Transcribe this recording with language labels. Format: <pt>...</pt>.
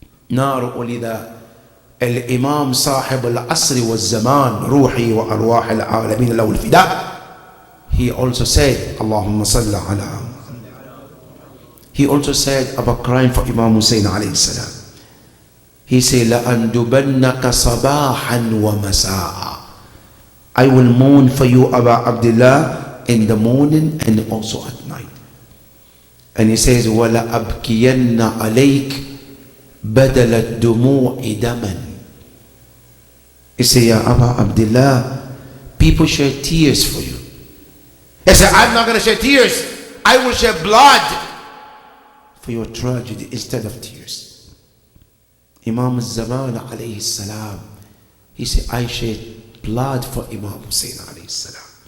<ar>نار ولذا الإمام صاحب العصر والزمان روحي وأرواح العالمين له الفداء.</ar> <en>He also said,</en> <ar>Allahumma salli ala.</ar> <en>He also said about crying for Imam Hussein alayhi salam. He said,</en> <ar>لَأَنْدُبَنَّكَ صَبَاحًا وَمَسَاءً.</ar> <en>I will mourn for you, Abu Abdullah, in the morning and also at night. And he says,</en> <ar>وَلَا أَبْكِيَنَّ عَلَيْكَ بَدَلَ الدُّمُوعِ دَمًا.</ar> <en>He said, Ya Abu Abdullah, people shed tears for you. He said, I'm not going to shed tears. I will shed blood for your tragedy instead of tears. Imam al-Zaman alayhi salam, he said, I shed blood for Imam Hussein alayhi salam.</en>